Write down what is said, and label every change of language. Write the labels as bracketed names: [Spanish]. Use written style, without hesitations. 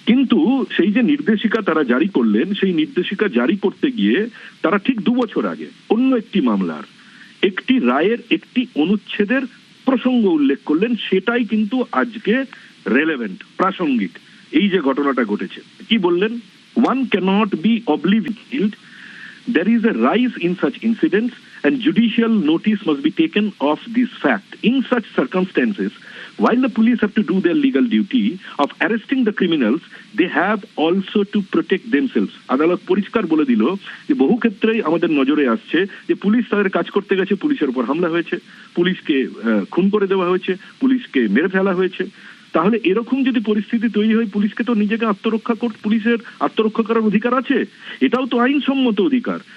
[Bangla] কিন্তু সেই যে নির্দেশিকা তারা জারি করলেন, সেই নির্দেশিকা জারি করতে গিয়ে তারা ঠিক 2 বছর আগে অন্য একটি মামলার একটি রায়ের একটি অনুচ্ছেদের প্রসঙ্গ উল্লেখ করলেন। সেটাই কিন্তু আজকে রেলেভেন্ট, প্রাসঙ্গিক। এই যে ঘটনাটা ঘটেছে, কি বললেন? [English] One cannot be oblivious. There is a rise in such incidents and judicial notice must be taken of this fact. In such circumstances, while the police have to do their legal duty of arresting the criminals, they have also to protect themselves. [Bangla] আদালত পরিষ্কার বলে দিল যে বহু ক্ষেত্রেই আমাদের নজরে আসছে যে পুলিশ তাদের কাজ করতে গেছে, পুলিশের উপর হামলা হয়েছে, পুলিশকে খুন করে দেওয়া হয়েছে, পুলিশকে মেরে ফেলা হয়েছে। তাহলে এরকম যদি পরিস্থিতি তৈরি হয়, পুলিশকে তো নিজেকে পুলিশের আত্মরক্ষা করার অধিকার আছে, এটাও তো আইনসম্মত অধিকার।